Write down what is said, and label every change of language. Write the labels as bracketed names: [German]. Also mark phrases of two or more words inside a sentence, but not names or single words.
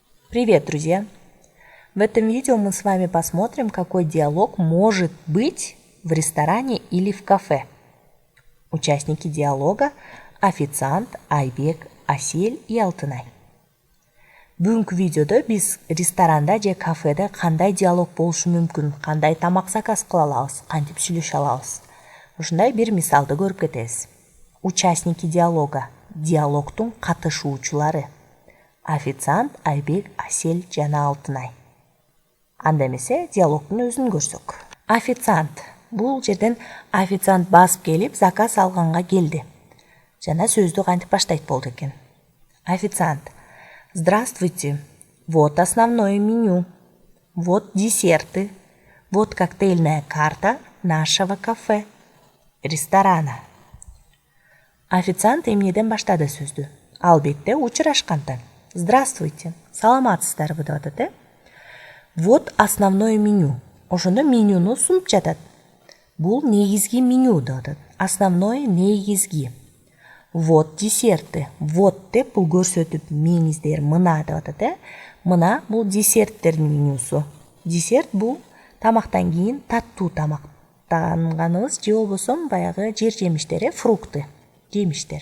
[Russian] Привет, друзья! В этом видео мы с вами посмотрим, какой диалог может быть в ресторане или в кафе. Участники диалога – официант Айбек, Асель и Алтынай. [Kyrgyz] Бүгүнкү видеодо биз ресторанда же кафеде кандай диалог болушу мүмкүн, кандай тамак заказ кыла алабыз, кантип сүйлөшө алабыз. Ушундай бир мисалды көрүп кетебиз. [Russian] Участники диалога [Kyrgyz] – диалогтун катышуучулары. Официант Айбек, Асель жана Алтынай. Анда эмесе диалогтун өзүн көрсөк. Официант. Бул жерден официант басып келип заказ алганга келди. Жана сөздү кантип баштайт болду экен. Официант. [Russian] Здравствуйте. Вот основное меню. Вот десерты. Вот коктейльная карта нашего кафе. Ресторана. [Kyrgyz] Официант эмнеден баштады сөздү? Албетте учурашкандан. Здравствуйте. Саламатсыздарбы деп атат, [Russian] Вот основное меню. [Kyrgyz] Ошондо менюну сунуп жатат. Бул негизги меню деп атат. [Russian] Основное негизги. Вот десерты. [Kyrgyz] Вот деп бул көрсөтүп меңиздер мына деп атат, Мына бул десерттердин менюсу. Десерт бул тамактан кийин таттуу тамактанганыбыз же болбосо баягы жер жемиштер, фрукты, жемиштер.